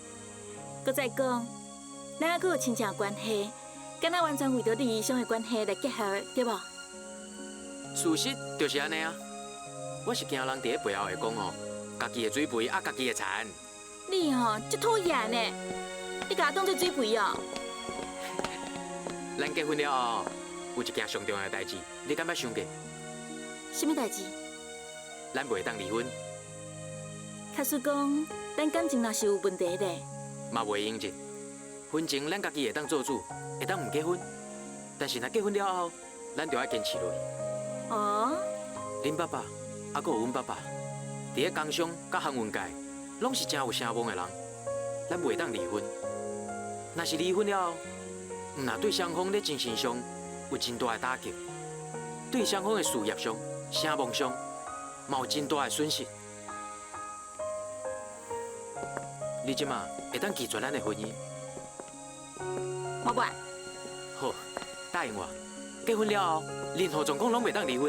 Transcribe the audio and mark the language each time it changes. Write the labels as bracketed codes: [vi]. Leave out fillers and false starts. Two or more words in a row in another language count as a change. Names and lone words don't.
[nan] 搁再讲，咱还阁有亲情关系，敢若完全为着利益上的关系来结合的，对无？事实就是安尼啊！我是惊人伫咧背后会讲哦，家己的水肥啊，家己的田。你吼足讨厌呢！你甲我当做水肥哦？咱结婚了后，有一件上重要的代志，你敢捌想过？什么代志？咱袂当离婚，假使讲咱感情若是有问题咧，嘛袂用紧。婚前咱家己会当做主，会当唔结婚。但是若结婚了后，咱就要坚持落去。哦，恁爸爸，还佫有阮爸爸，伫咧工商甲航运界，拢是真有声望的人。咱袂当离婚。若是离婚了后，毋但对双方咧精神上有真大的打击，对双方的事业上、声望上，嘛有真大的损失。你即马会当拒绝咱的婚姻？老板，好，答应我，结婚了后，任何状况拢袂当离婚。